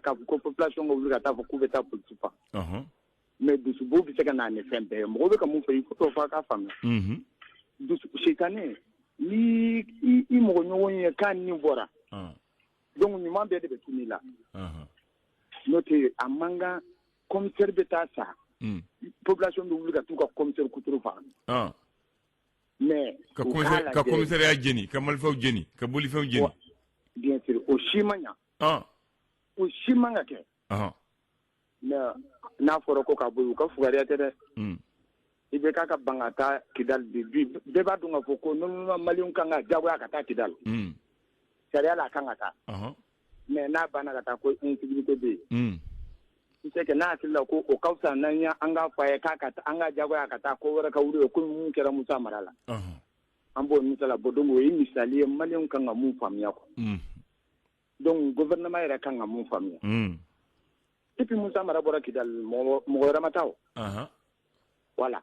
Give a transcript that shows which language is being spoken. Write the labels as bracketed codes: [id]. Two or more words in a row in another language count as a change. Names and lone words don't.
[bm] k'a fɔ ko population ka wuli ka taa fɔ k'u bɛ taa politique fa mais dusubo bɛ se ka na ni fɛn bɛɛ ye mɔgɔ bɛ ka mun fɔ [fr] i faut [bm] fɔ a k'a faamuya sitani ni i mɔgɔ ɲɔgɔn ye k'a ni bɔra donc ɲuman bɛɛ de bɛ tunu i la n'o tɛ a man kan commissaire bɛ taa sa population bɛ wuli ka t'u ka commissaire kuturu faga mais ka commissaire ya jeni ka malfaw jeni ka bolifew jeni [fr] bien sûr [bm] o shimanya o shimanga ke mais n'a fɔra ko ka boyu ka fugariya tɛ dɛ i bɛ k'a ka bangata kidal bi bɛɛ b'a dɔn ka fɔ ko [fr] normalement malien [bm] kan ka jagoya ka taa kidal sariya la kan ka taa mais n'a banna ka taa ko insécurité bɛ yen [fr] c'est que [bm] n'a hakili la ko o ka fisa n'an ye an k'a fɔ a ye k'a ka an ka jagoya ka taa ko wɛrɛ ka wuli ko mun kɛra Musa Mara la an b'o misala bɔ donc o ye misali ye malien kan ka mun faamuya [fr] quoi donc gouvernement [bm] yɛrɛ kan ka mun faamuya [fr] et puis [bm] Musa Mara bɔra Kidal mɔgɔ wɛrɛ ma taa o voilà